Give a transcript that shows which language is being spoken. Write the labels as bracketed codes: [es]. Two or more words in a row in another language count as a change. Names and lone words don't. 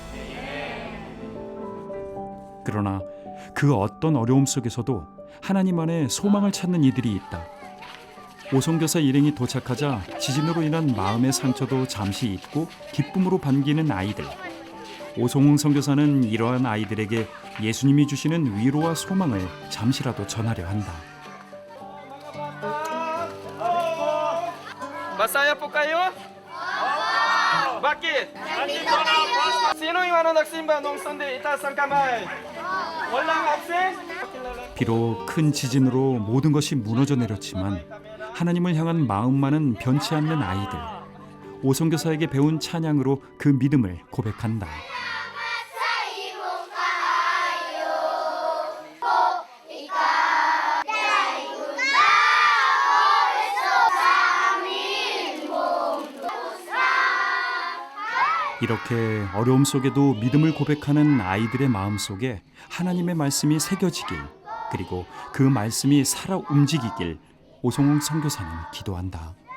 [ko] 그러나 그 어떤 어려움 속에서도 하나님 안에 소망을 찾는 이들이 있다. 오성교사 일행이 도착하자 지진으로 인한 마음의 상처도 잠시 잊고 기쁨으로 반기는 아이들. 오송웅 선교사는 이러한 아이들에게 예수님이 주시는 위로와 소망을 잠시라도 전하려 한다. [tl] Masaya po kayo? Bakit? Sino yung nagsimba nung Sunday? Itaas ang kamay. Walang absent? [ko] 비록 큰 지진으로 모든 것이 무너져 내렸지만 하나님을 향한 마음만은 변치 않는 아이들. 오성교사에게 배운 찬양으로 그 믿음을 고백한다. 이렇게 어려움 속에도 믿음을 고백하는 아이들의 마음 속에 하나님의 말씀이 새겨지길, 그리고 그 말씀이 살아 움직이길 오송웅 선교사는 기도한다.